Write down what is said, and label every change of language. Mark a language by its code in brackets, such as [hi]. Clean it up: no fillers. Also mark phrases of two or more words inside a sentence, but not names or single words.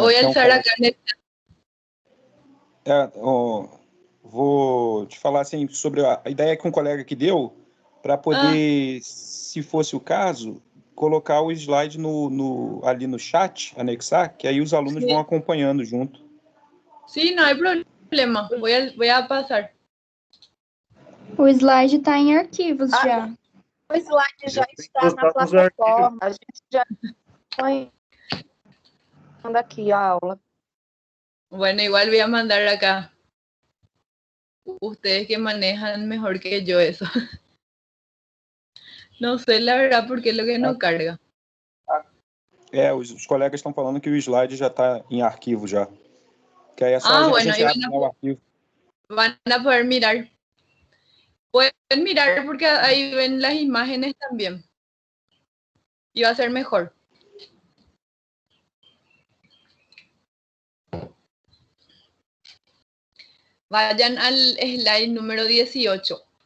[pt] Então, [es] alzar acá en el... [pt] vou te falar assim, sobre a ideia que um colega que deu, para poder, se fosse o caso, colocar o slide ali no chat, anexar, que aí os alunos Sí. vão acompanhando junto. [es] Sí, no hay problema. Voy a pasar. [pt] O slide está em arquivos já. O slide já está na plataforma. A gente já põe aqui a aula. [es] Bueno, igual voy a mandar acá. Ustedes que manejan mejor que yo eso. [pt] Não sei, [es] la verdad, porque lo que não carga. [pt] Os colegas estão falando que o slide já está em arquivo já. Que aí é só a bueno, gente abre o arquivo. [es] Van a poder mirar. Pueden mirar porque ahí ven las imágenes también. Y va a ser mejor. Vayan al slide número 18.